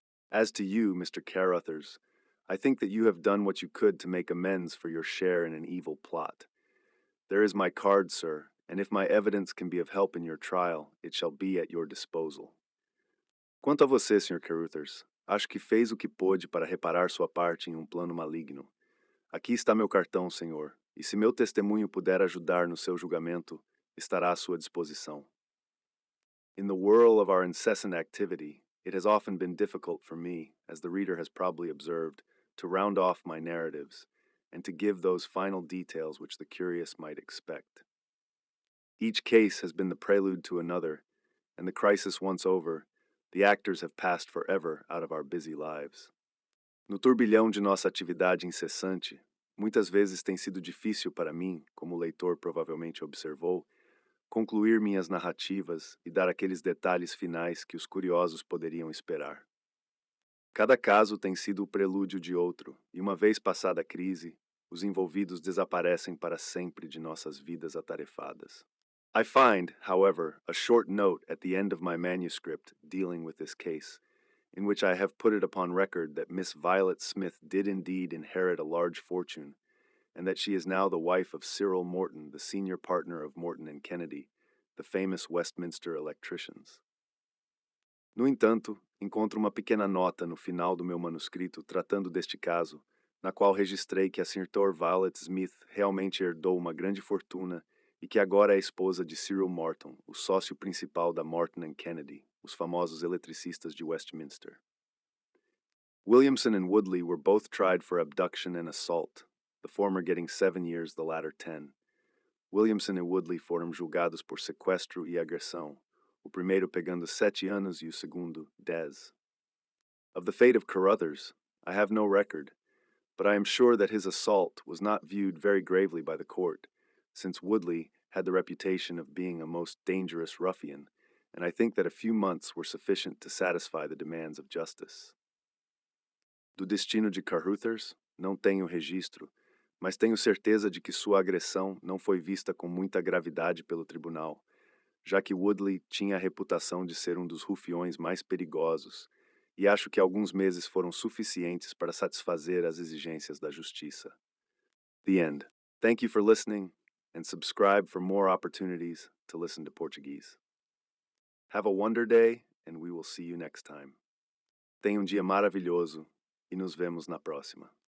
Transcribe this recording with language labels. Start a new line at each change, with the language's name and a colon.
English: As to you, Mr. Carruthers, I think that you have done what you could to make amends for your share in an evil plot. There is my card, sir, and if my evidence can be of help in your trial, it shall be at your disposal.
Portuguese: Quanto a você, Sr. Carruthers, acho que fez o que pôde para reparar sua parte em um plano maligno. Aqui está meu cartão, senhor, e se meu testemunho puder ajudar no seu julgamento, estará à sua disposição.
English: In the whirl of our incessant activity, it has often been difficult for me, as the reader has probably observed, to round off my narratives, and to give those final details which the curious might expect. Each case has been the prelude to another, and the crisis once over, the actors have passed forever out of our busy lives.
Portuguese: No turbilhão de nossa atividade incessante, muitas vezes tem sido difícil para mim, como o leitor provavelmente observou, concluir minhas narrativas e dar aqueles detalhes finais que os curiosos poderiam esperar. Cada caso tem sido o prelúdio de outro, e uma vez passada a crise, os envolvidos desaparecem para sempre de nossas vidas atarefadas.
English: I find, however, a short note at the end of my manuscript dealing with this case, in which I have put it upon record that Miss Violet Smith did indeed inherit a large fortune, and that she is now the wife of Cyril Morton, the senior partner of Morton and Kennedy, the famous Westminster electricians.
Portuguese: No entanto, encontro uma pequena nota no final do meu manuscrito tratando deste caso, na qual registrei que a Sr. Violet Smith realmente herdou uma grande fortuna e que agora é esposa de Cyril Morton, o sócio principal da Morton and Kennedy, os famosos eletricistas de Westminster.
English: Williamson and Woodley were both tried for abduction and assault, the former getting 7 years, the latter 10.
Portuguese: Williamson e Woodley foram julgados por sequestro e agressão, o primeiro pegando 7 anos e o segundo 10.
English: Of the fate of Carruthers, I have no record, but I am sure that his assault was not viewed very gravely by the court, since Woodley had the reputation of being a most dangerous ruffian, and I think that a few months were sufficient to satisfy the demands of justice.
Portuguese: Do destino de Carruthers, não tenho registro, mas tenho certeza de que sua agressão não foi vista com muita gravidade pelo tribunal, já que Woodley tinha a reputação de ser um dos rufiões mais perigosos, e acho que alguns meses foram suficientes para satisfazer as exigências da justiça.
English: The end. Thank you for listening, and subscribe for more opportunities to listen to Portuguese. Have a wonder day, and we will see you next time.
Portuguese: Tenha um dia maravilhoso e nos vemos na próxima.